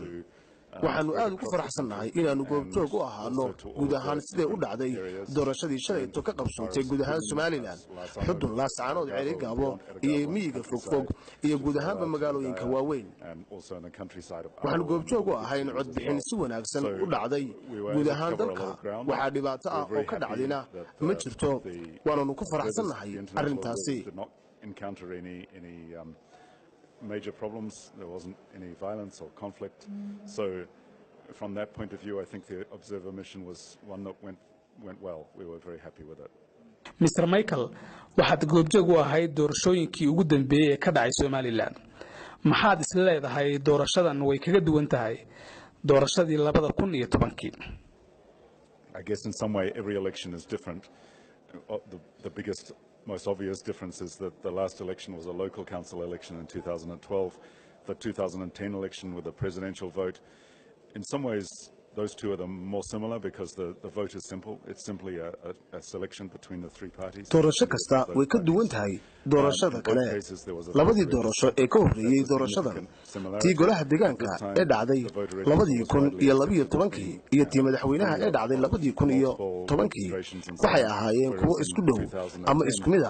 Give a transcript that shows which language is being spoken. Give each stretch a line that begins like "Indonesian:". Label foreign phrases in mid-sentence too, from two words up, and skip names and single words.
Somali: waxaanu aad ugu faraxsanahay inaanu goobjoog u ahaano guud ahaan sidee u dhacday doorashadii shalayto ka qabsoontay guud ahaan Somaliland, xudun laascaanood Ceerigaabo iyo miyiga fogfog iyo guud ahaanba magaalooyinka waaweyn. waxaanu goobjoog u ahay in codbixin si wanaagsan u dhacday guud ahaan dalka. waxaa dhibaato ah oo ka dhacdina ma jirto, waananu ku faraxsanahay arrintaasi.
English: Major problems, there wasn't any violence or conflict. So from that point of view, I think the observer mission was one that went well. We were very happy with it. Mr. Michael,
Somali: waxaad goobjoog u ahayd doorashooyinkii ugu dambeeyay ee ka dhacay Somaliland. maxaad is leedahay doorashadan way kaga duwan tahay doorashadii 2010?
English: I guess in some way every election is different. The biggest most obvious difference is that the last election was a local council election in 2012. The 2010 election with a presidential vote. In some ways, those two are the more similar because the vote is simple. It's simply a selection between the three parties.
Somali: doorasho kasta way ka duwan tahay doorashada kale. labadii doorasho ee ka horreeyay doorashadan, tii golaha deegaanka ee dhacday 2012 iyo tii madaxweynaha ee dhacday 2010 waxay ahaayeen kuwo isku dhow ama isku mid ah.